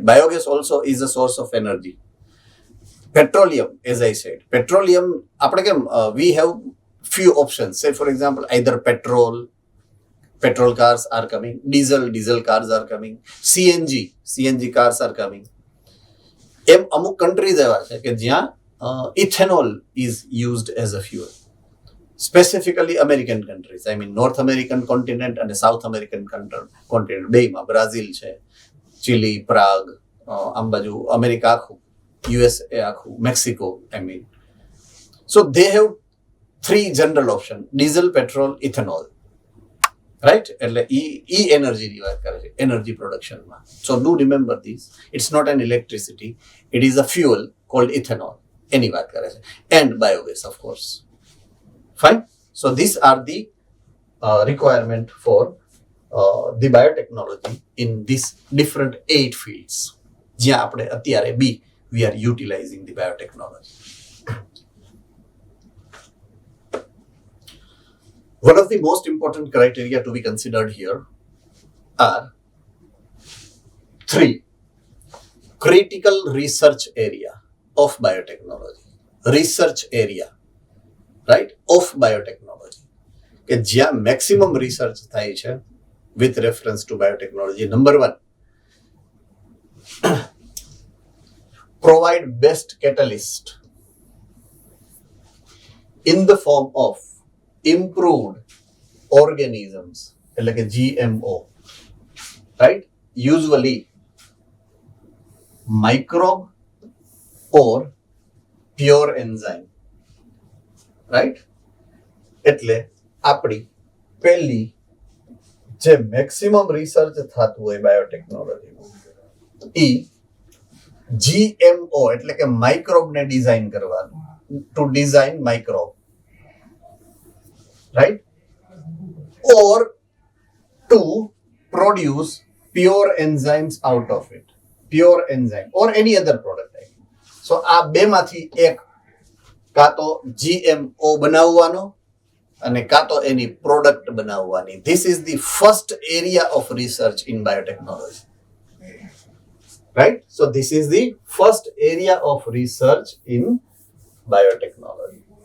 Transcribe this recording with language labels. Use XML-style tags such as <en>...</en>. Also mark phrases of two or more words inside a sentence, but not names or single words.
<en>Biogas also is a source of energy. Petroleum, as I said, we have few options. Say for example, either petrol cars are coming, diesel cars are coming, CNG cars are coming.</en> <gu>અમુક કન્ટ્રીઝ એવા છે કે જ્યાં ઇથેનોલ</gu> <en>is used as a fuel. Specifically American countries, I mean North American continent and South American continent,</en> <gu>બેમાં બ્રાઝિલ છે, ચીલી, પ્રાગ, આમ બાજુ અમેરિકા આખું, USA આખું, મેક્સિકો,</gu> <en>I mean. So they have 3 general option: diesel, petrol, ethanol, right?</en> <gu>એટલે ઈ એનર્જીની વાત કરે છે એનર્જી પ્રોડક્શનમાં.</gu> <en>So do remember this, it's not an electricity, it is a fuel called ethanol.</en> <gu>એની વાત કરે છે.</gu> <en>And biogas, of course. Fine. So these are the requirement for the biotechnology in these different 8 fields.</en> <gu>જ્યાં આપણે અત્યારે</gu> <en>we are utilizing the biotechnology. One of the most important criteria to be considered here are 3. Critical research area of biotechnology. Research area, right, of biotechnology.</en> <gu>કે જ્યાં</gu> <en>maximum research</en> <gu>થાય છે</gu> <en>with reference to biotechnology. Number 1, provide best catalyst in the form of improved organisms, like a GMO, right? Usually microbe or pure enzyme, right?</en> <gu>એટલે આપણી પહેલી જે મેક્સિમમ રિસર્ચ થતું હોય બાયોટેકનોલોજીમાં એ GMO એટલે કે માઇક્રોબને ડિઝાઇન કરવાનું,</gu> <en>to design microbe, right? Or to produce pure enzymes out of it, pure enzyme or any other product.</en> <gu>So આ બેમાંથી એક કાં તો GMO બનાવવાનો અને કાં તો એની પ્રોડક્ટ બનાવવાની.</gu> <en>this is the first area of research in biotechnology. right? so this is the first area of research in biotechnology.</en>